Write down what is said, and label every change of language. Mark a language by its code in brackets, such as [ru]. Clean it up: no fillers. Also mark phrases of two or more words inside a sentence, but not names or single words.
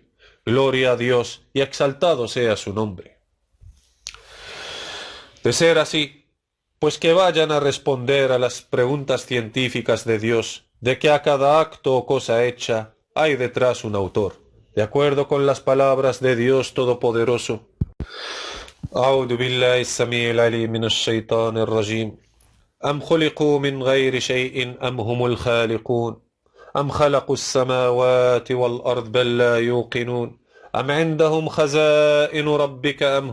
[es] Gloria a Dios, y exaltado sea su nombre. De ser así, pues que vayan a responder a las preguntas científicas de Dios, de que a cada acto o cosa hecha hay detrás un autor, de acuerdo con las palabras de Dios Todopoderoso. [ar] أعوذ بالله السميع العليم من الشيطان الرجيم أم خلقوا من غير شيء أم هم الخالقون أم خلقوا السماوات والأرض بل لا يوقنون أم عندهم خزائن ربك أم